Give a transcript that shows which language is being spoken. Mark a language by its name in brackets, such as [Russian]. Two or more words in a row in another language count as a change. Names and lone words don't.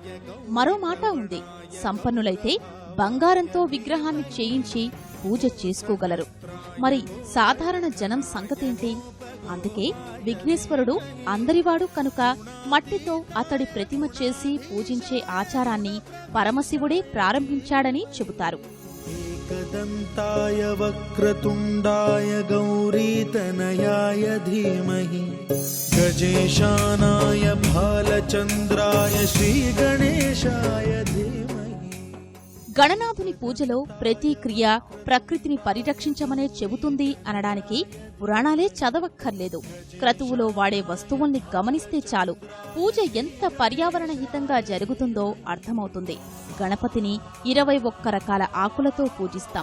[Telugu] మరో మాట ఉంది, సంపన్నులైతే బంగారంతో విగ్రహాన్ని చేయించి పూజ చేసుకోగలరు. మరి సాధారణ జనం సంగతేంటి? అందుకే విఘ్నేశ్వరుడు అందరివాడు కనుక మట్టితో అతడి ప్రతిమ చేసి పూజించే ఆచారాన్ని పరమశివుడే ప్రారంభించాడని చెబుతారు. [Sanskrit] एकदन्ताय वक्रतुण्डाय गौरीतनयाय धीमहि गजेशानाय भालचन्द्राय श्रीगणेशाय धीमहि. [Telugu] గణనాథుని పూజలో ప్రతి క్రియ ప్రకృతిని పరిరక్షించమనే చెబుతుంది అనడానికి పురాణాలే చదవక్కర్లేదు. క్రతువులో వాడే వస్తువుల్ని గమనిస్తే చాలు పూజ ఎంత పర్యావరణ హితంగా జరుగుతుందో అర్థమవుతుంది. గణపతిని 21 రకాల ఆకులతో పూజిస్తాం.